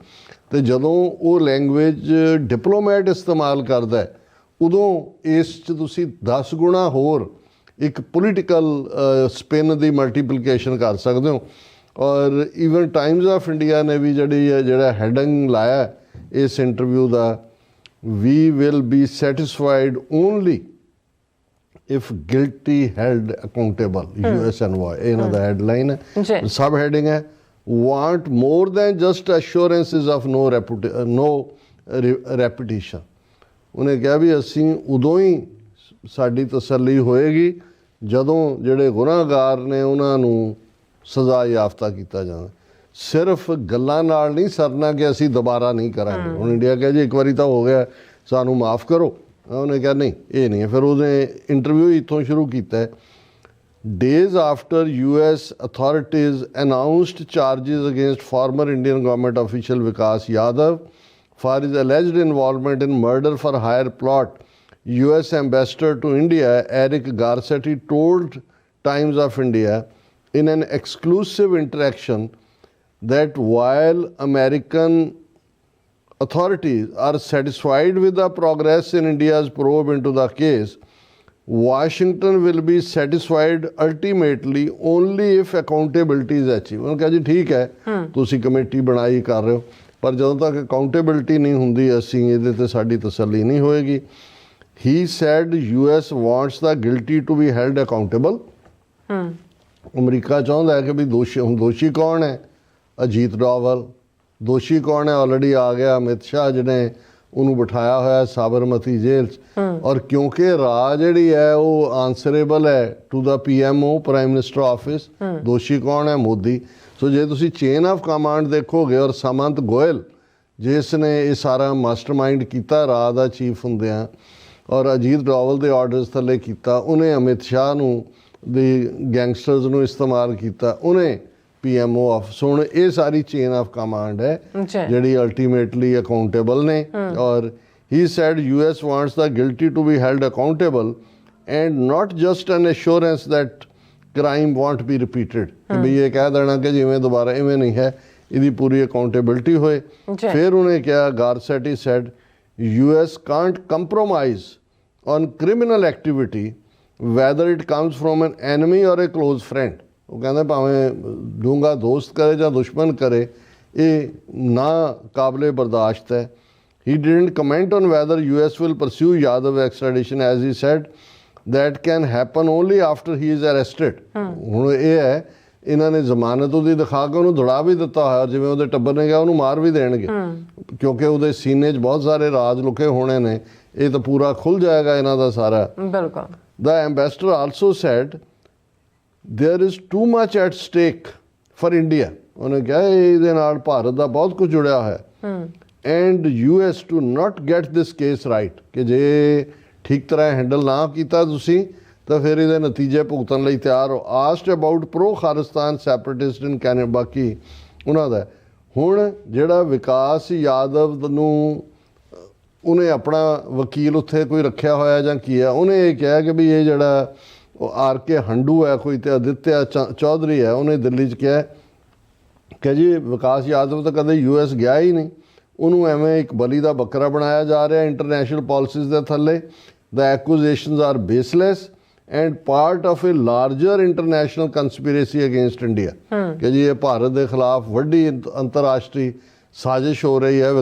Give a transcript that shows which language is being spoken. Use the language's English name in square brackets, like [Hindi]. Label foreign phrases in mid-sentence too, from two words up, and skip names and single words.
[Punjabi] ਅਤੇ ਜਦੋਂ ਉਹ [English] language diplomat [Punjabi] ਇਸਤੇਮਾਲ ਕਰਦਾ ਉਦੋਂ ਇਸ 'ਚ ਤੁਸੀਂ 10 ਗੁਣਾ ਹੋਰ ਇੱਕ [English] political spin [Punjabi] ਦੀ ਮਲਟੀਪਲੀਕੇਸ਼ਨ ਕਰ ਸਕਦੇ ਹੋ। ਔਰ ਈਵਨ ਟਾਈਮਜ਼ ਆਫ ਇੰਡੀਆ ਨੇ ਵੀ ਜਿਹੜਾ ਹੈਡਿੰਗ ਲਾਇਆ ਇਸ ਇੰਟਰਵਿਊ ਦਾ, [English] We will be satisfied only if guilty held accountable, [Punjabi] USNY, ਇਹਨਾਂ ਦਾ ਹੈਡਲਾਈਨ ਹੈ। [English] sub heading [Punjabi] ਹੈ, [English] want more than just assurances of no repetition। [Punjabi] ਉਹਨੇ ਕਿਹਾ ਵੀ ਅਸੀਂ ਉਦੋਂ ਹੀ ਸਾਡੀ ਤਸੱਲੀ ਹੋਏਗੀ ਜਦੋਂ ਜਿਹੜੇ ਗੁਨਾਹਗਾਰ ਨੇ ਉਹਨਾਂ ਨੂੰ ਸਜ਼ਾ ਯਾਫਤਾ ਕੀਤਾ ਜਾਵੇ। ਸਿਰਫ ਗੱਲਾਂ ਨਾਲ ਨਹੀਂ ਸਰਨਾ ਕਿ ਅਸੀਂ ਦੁਬਾਰਾ ਨਹੀਂ ਕਰਾਂਗੇ। ਹੁਣ ਇੰਡੀਆ ਕਹੇ ਜੀ ਇੱਕ ਵਾਰੀ ਤਾਂ ਹੋ ਗਿਆ, ਸਾਨੂੰ ਮਾਫ ਕਰੋ। ਉਹਨੇ ਕਿਹਾ ਨਹੀਂ, ਇਹ ਨਹੀਂ ਹੈ। ਫਿਰ ਉਹਨੇ ਇੰਟਰਵਿਊ ਇੱਥੋਂ ਸ਼ੁਰੂ ਕੀਤਾ। [English] Days after US authorities announced charges against former Indian government official Vikas Yadav for his alleged involvement in murder for hire plot, US ambassador to India Eric Garcetti told Times of India in an exclusive interaction that while American authorities are satisfied with the progress in India's probe into the case, Washington will be satisfied ultimately only if accountability is achieved। [Punjabi] ਉਹਨੇ ਕਿਹਾ ਜੀ ਠੀਕ ਹੈ ਤੁਸੀਂ ਕਮੇਟੀ ਬਣਾਈ ਕਰ ਰਹੇ ਹੋ, ਪਰ ਜਦੋਂ ਤੱਕ ਅਕਾਊਂਟੇਬਿਲਟੀ ਨਹੀਂ ਹੁੰਦੀ ਅਸੀਂ ਇਹਦੇ 'ਤੇ ਸਾਡੀ ਤਸੱਲੀ ਨਹੀਂ ਹੋਏਗੀ। [English] He said US wants the guilty to be held accountable। [Punjabi] ਅਮਰੀਕਾ ਚਾਹੁੰਦਾ ਹੈ ਕਿ ਵੀ ਦੋਸ਼ੀ ਕੌਣ ਹੈ? ਅਜੀਤ ਡੋਵਲ। ਦੋਸ਼ੀ ਕੌਣ ਹੈ? ਆਲਰੇਡੀ ਆ ਗਿਆ ਅਮਿਤ ਸ਼ਾਹ, ਜਿਹਨੇ ਉਹਨੂੰ ਬਿਠਾਇਆ ਹੋਇਆ ਸਾਬਰਮਤੀ ਜੇਲ੍ਹ 'ਚ। ਔਰ ਕਿਉਂਕਿ ਰਾਹ ਜਿਹੜੀ ਹੈ ਉਹ ਆਨਸਰੇਬਲ ਹੈ [English] to the [Punjabi] PMO, ਪ੍ਰਾਈਮ ਮਿਨਿਸਟਰ ਆਫਿਸ। ਦੋਸ਼ੀ ਕੌਣ ਹੈ? ਮੋਦੀ। ਸੋ ਜੇ ਤੁਸੀਂ [English] chain of command [Punjabi] ਦੇਖੋਗੇ, ਔਰ ਸਮੰਤ ਗੋਇਲ ਜਿਸ ਨੇ ਇਹ ਸਾਰਾ ਮਾਸਟਰਮਾਈਂਡ ਕੀਤਾ ਰਾਹ ਦਾ ਚੀਫ ਹੁੰਦਿਆਂ, ਔਰ ਅਜੀਤ ਡੋਵਲ ਦੇ ਆਰਡਰਸ ਥੱਲੇ ਕੀਤਾ, ਉਹਨੇ ਅਮਿਤ ਸ਼ਾਹ ਨੂੰ [English] the gangsters [Punjabi] ਨੂੰ ਇਸਤੇਮਾਲ ਕੀਤਾ, ਉਹਨੇ PMO ਆਫਿਸ। ਹੁਣ ਇਹ ਸਾਰੀ [English] chain of command [Punjabi] ਹੈ ਜਿਹੜੀ [English] ultimately accountable [Punjabi] ਨੇ। [English] ਔਰ he said US wants the guilty to be held accountable and not just an assurance that crime won't be repeated, [Punjabi] ਕਿ ਵੀ ਇਹ ਕਹਿ ਦੇਣਾ ਕਿ ਜਿਵੇਂ ਦੁਬਾਰਾ ਇਵੇਂ ਨਹੀਂ ਹੈ, ਇਹਦੀ ਪੂਰੀ ਅਕਾਊਂਟੇਬਿਲਟੀ ਹੋਏ। ਫਿਰ ਉਹਨੇ ਕਿਹਾ, [English] ਗਾਰਸੈਟੀ said US can't compromise on criminal activity whether it comes from an enemy or a close friend। [Punjabi] ਉਹ ਕਹਿੰਦਾ ਭਾਵੇਂ ਡੂੰਘਾ ਦੋਸਤ ਕਰੇ ਜਾਂ ਦੁਸ਼ਮਣ ਕਰੇ, ਇਹ ਨਾ ਕਾਬਲੇ ਬਰਦਾਸ਼ਤ ਹੈ। [English] He didn't comment on whether US will pursue Yadav extradition, as he said that can happen only after he is arrested। [Punjabi] ਹੁਣ ਇਹ ਹੈ, ਇਹਨਾਂ ਨੇ ਜ਼ਮਾਨਤ ਉਹਦੀ ਦਿਖਾ ਕੇ ਉਹਨੂੰ ਦੌੜਾ ਵੀ ਦਿੱਤਾ ਹੋਇਆ, ਜਿਵੇਂ ਉਹਦੇ ਟੱਬਰ ਨੇ ਕਿਹਾ ਉਹਨੂੰ ਮਾਰ ਵੀ ਦੇਣਗੇ, ਕਿਉਂਕਿ ਉਹਦੇ ਸੀਨੇ 'ਚ ਬਹੁਤ ਸਾਰੇ ਰਾਜ ਲੁਕੇ ਹੋਣੇ ਨੇ। ਇਹ ਤਾਂ ਪੂਰਾ ਖੁੱਲ੍ਹ ਜਾਏਗਾ ਇਹਨਾਂ ਦਾ ਸਾਰਾ। ਬਿਲਕੁਲ। [English] The ambassador also said there is too much at stake for India। [Punjabi] ਉਹਨੇ ਕਿਹਾ ਇਹਦੇ ਨਾਲ ਭਾਰਤ ਦਾ ਬਹੁਤ ਕੁਝ ਜੁੜਿਆ ਹੋਇਆ। [English] ਐਂਡ US to not get this case right, [Punjabi] ਕਿ ਜੇ ਠੀਕ ਤਰ੍ਹਾਂ ਹੈਂਡਲ ਨਾ ਕੀਤਾ ਤੁਸੀਂ ਤਾਂ ਫਿਰ ਇਹਦੇ ਨਤੀਜੇ ਭੁਗਤਣ ਲਈ ਤਿਆਰ ਹੋ। [English] Asked about pro Khalistan separatist in Canada, ਬਾਕੀ ਉਹਨਾਂ ਦਾ। [Punjabi] ਹੁਣ ਜਿਹੜਾ ਵਿਕਾਸ ਯਾਦਵ ਨੂੰ ਉਹਨੇ ਆਪਣਾ ਵਕੀਲ ਉੱਥੇ ਕੋਈ ਰੱਖਿਆ ਹੋਇਆ ਜਾਂ ਕੀ ਆ, ਉਹਨੇ ਇਹ ਕਿਹਾ ਕਿ ਵੀ ਇਹ ਜਿਹੜਾ [Hindi] आर के हंडू है कोई, तो आदित्य चौधरी है, उन्हें दिल्ली 'ਚ ਕਿਹਾ कि जी विकास यादव तो कदे US गया ही नहीं, उन्होंने एवें एक बली का बकरा बनाया जा रहा है [English] international policies [Hindi] के थले। [English] The accusations are baseless and part of a larger international conspiracy against India, [Hindi] कि जी ये भारत के खिलाफ वड्डी अंतरराष्ट्रीय साजिश हो रही है।